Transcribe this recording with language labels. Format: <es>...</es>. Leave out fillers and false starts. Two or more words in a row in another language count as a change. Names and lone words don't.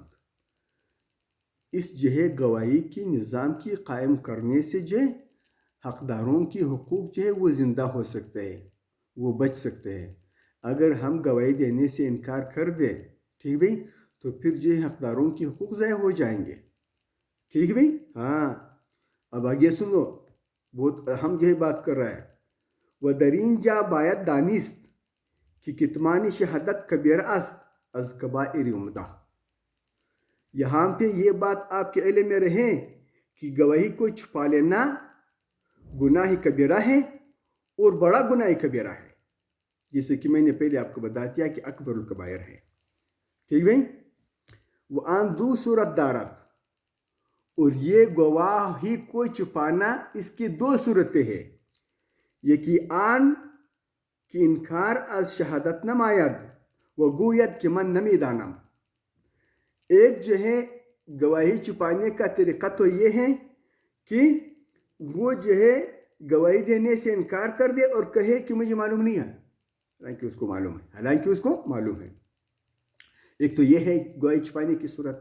<ur>اس جو ہے گواہی کی نظام کی قائم کرنے سے جو حقداروں کی حقوق جو ہے وہ زندہ ہو سکتے ہیں، وہ بچ سکتے ہیں. اگر ہم گواہی دینے سے انکار کر دیں، ٹھیک بھائی، تو پھر جو ہے حقداروں کی حقوق ضائع ہو جائیں گے. ٹھیک بھائی. ہاں، اب آگے سنو، بہت اہم جو ہے بات کر رہا ہے.</ur> <fa>و درین جا باید دانست کہ کتمان شہادت کبیر است از کبائر عمدہ.</fa> <ur>یہاں پہ یہ بات آپ کے علم میں رہے کہ گواہی کو چھپا لینا گناہ کبیرہ ہے اور بڑا گناہ کبیرہ ہے، جیسے کہ میں نے پہلے آپ کو بتا دیا کہ</ur> <ar>اکبر الکبائر</ar> <ur>ہے. ٹھیک بھائی.</ur> <fa>وہ آن دو صورت دارت،</fa> <ur>اور یہ گواہی کو چھپانا اس کی 2 صورتیں ہیں.</ur> <fa>یکی آن کی انکار از شہادت نماید و گوید کہ من نمی دانم.</fa> <ur>ایک جو ہے گواہی چھپانے کا طریقہ تو یہ ہے کہ وہ جو ہے گواہی دینے سے انکار کر دے اور کہے کہ مجھے معلوم نہیں ہے، حالانکہ اس کو معلوم ہے. ایک تو یہ ہے گواہی چھپانے کی صورت.</ur>